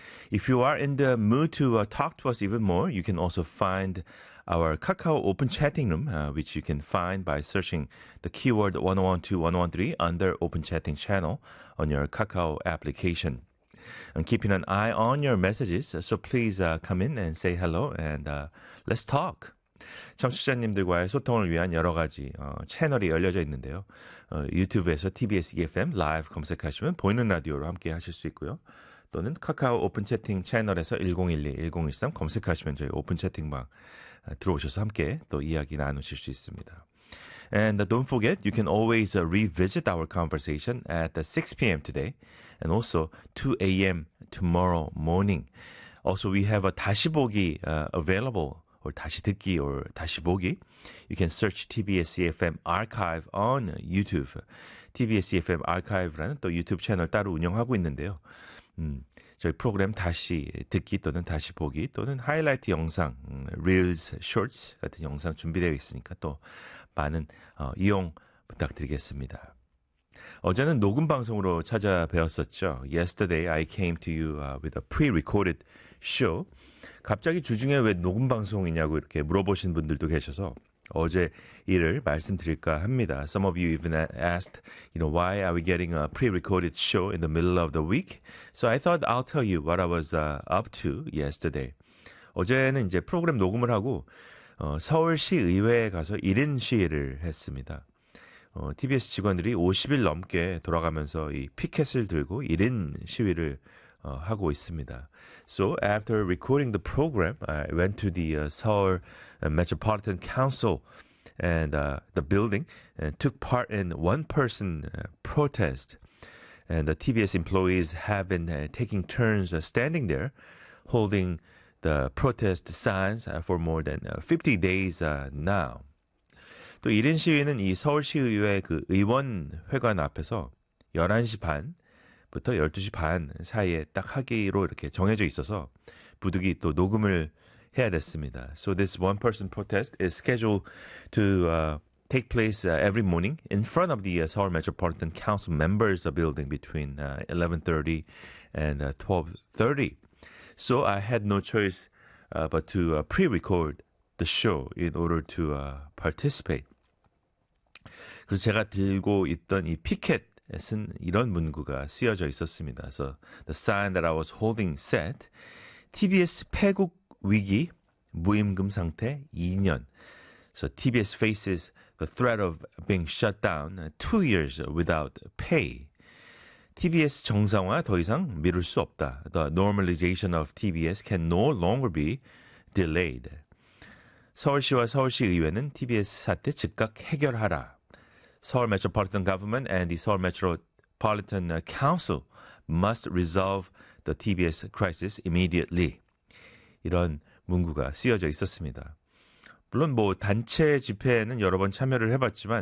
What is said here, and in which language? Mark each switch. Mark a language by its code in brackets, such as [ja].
[en] If you are in the mood to talk to us even more, you can also find our Kakao Open Chatting Room, which you can find by searching the keyword 101.2, 101.3 under Open Chatting Channel on your Kakao application. I'm keeping an eye on your messages, so please come in and say hello, and let's talk. [ko] 청취자님들과의 소통을 위한 여러 가지 채널이 열려져 있는데요. 유튜브에서 TBS EFM 라이브 검색하시면 보이는 라디오로 함께 하실 수 있고요. 또는 카카오 오픈 채팅 채널에서 1012, 1013 검색하시면 저희 오픈 채팅방 들어오셔서 함께 또 이야기 나누실 수 있습니다. [en] And don't forget, you can always revisit our conversation at 6 p.m. today and also 2 a.m. tomorrow morning. Also, we have a 다시 보기 available, or 다시 듣기 or 다시 보기. You can search TBS EFM Archive on YouTube. [ko] TBS EFM Archive라는 또 유튜브 채널 따로 운영하고 있는데요. 저희 프로그램 다시 듣기 또는 다시 보기 또는 하이라이트 영상, Reels, Shorts 같은 영상 준비되어 있으니까 또 많은 이용 부탁드리겠습니다. 어제는 녹음 방송으로 찾아뵈었었죠. [en] Yesterday I came to you with a pre-recorded show. [ko] 갑자기 주중에 왜 녹음 방송이냐고 이렇게 물어보신 분들도 계셔서 어제 일을 말씀드릴까 합니다. [en] Some of you even asked, you know, why are we getting a pre-recorded show in the middle of the week? So I thought I'll tell you what I was up to yesterday. [ko] 어제는 이제 프로그램 녹음을 하고 서울시의회에 가서 1인 시위를 했습니다. TBS 직원들이 50일 넘게 돌아가면서 이 피켓을 들고 1인 시위를 하고 있습니다. [en] So after recording the program, I went to the Seoul Metropolitan Council and the building and took part in one-person protest. And the TBS employees have been taking turns standing there, holding the protest signs for more than 50 days now. [ko] 또 1인 시위는 이 서울시의회 그 의원회관 앞에서 11시 반부터 12시 반 사이에 딱 하기로 이렇게 정해져 있어서 부득이 또 녹음을 해야 됐습니다. [en] So this one person protest is scheduled to take place every morning in front of the Seoul Metropolitan Council members building between 11:30 and 12:30. So I had no choice but to pre-record the show in order to participate. [ko] 그래서 제가 들고 있던 이 피켓은 이런 문구가 쓰여져 있었습니다. [en] So the sign that I was holding said, TBS [ko] 폐국 위기 무임금 상태 2년. [en] So TBS faces the threat of being shut down 2 years without pay. [ko] TBS 정상화 더 이상 미룰 수 없다. [en] The normalization of TBS can no longer be delayed. [ko] 서울시와 서울시의회는 TBS 사태 즉각 해결하라. [en] 서울 Metropolitan Government and the Seoul Metropolitan Council must resolve the TBS crisis immediately. [ko] 이런 문구가 쓰여져 있었습니다. 물론 뭐 단체 집회에는 여러 번 참여를 해봤지만